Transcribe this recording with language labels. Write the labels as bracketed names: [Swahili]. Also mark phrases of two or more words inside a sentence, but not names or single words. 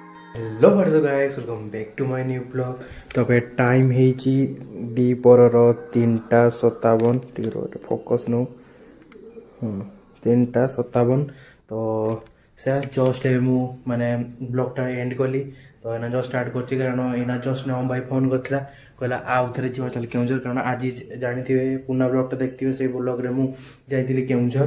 [English] hello whatsapp guys welcome back to my new blog. [Hindi] तो अब टाइम [Odia] ହେଇଛି ଦିପହରର 3:57 ଟିକେ ଫୋକସ୍ ନଉ। 3:57 ତ ସେ ଜଷ୍ଟ ଏବେ ମୁଁ ମାନେ ବ୍ଲଗ୍ଟା ଏଣ୍ଡ କଲି। ତ ଏଇନା ଜଷ୍ଟ ଷ୍ଟାର୍ଟ କରୁଛି କାରଣ ଏଇନା ଜଷ୍ଟ ନମ ଭାଇ ଫୋନ୍ କରିଥିଲା କହିଲା ଆଉ ଥରେ ଯିବା ଚାଲ କେଉଁଝର କାରଣ ଆଜି ଜାଣିଥିବେ ପୁରୁଣା ବ୍ଲଗ୍ଟା ଦେଖିଥିବେ ସେଇ ବ୍ଲଗ୍ରେ ମୁଁ ଯାଇଥିଲି କେଉଁଝର।